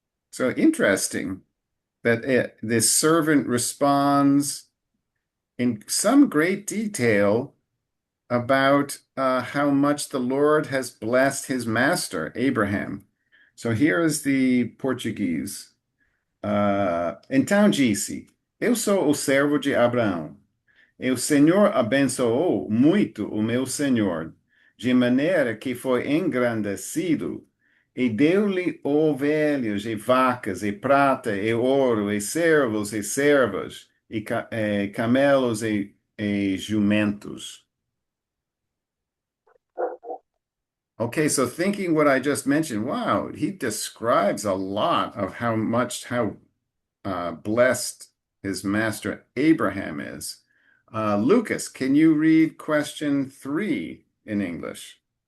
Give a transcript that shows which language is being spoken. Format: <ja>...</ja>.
<en>So interesting that this servant responds in some great detail about how much the Lord has blessed his master, Abraham. So here is the Portuguese.</en> <pt>Então disse: Eu sou o servo de Abraão. E o Senhor abençoou muito o meu senhor, de maneira que foi engrandecido, e deu-lhe ovelhas e vacas, e prata, e ouro, e servos e servas, e camelos e jumentos.</pt> <en>Okay, so thinking what I just mentioned, wow, he describes a lot of how blessed his master Abraham is. Lucas, can you read question 3 in English?</en>